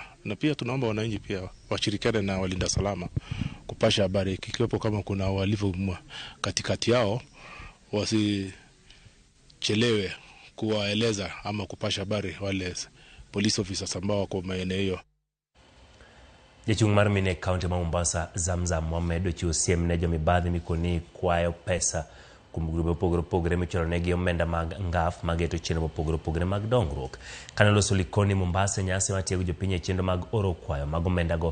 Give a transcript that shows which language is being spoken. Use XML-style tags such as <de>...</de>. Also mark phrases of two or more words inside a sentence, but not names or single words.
<sw>Na pia tunaomba wananchi pia washirikiane na walinda salama kupasha habari ikiwepo kama kuna uhalifu katikati yao, wasichelewe kuwaeleza ama kupasha habari wale</sw> <en>police officers</en> <sw>ambao wako maeneo hiyo.</sw> <luo>Jachung mar mine kaunti ma Mombasa Zamzam Mohamed chiwo siem ne jomibadhi mikoni kwayo pesa kuom grube opogore michoro negi omenda mag ngaf mageto chenro opogore mag dongruok. Kane loso Likoni Mombasa nyasi matiego jopiny e chenro mag oro kwayo mag omenda go.</luo>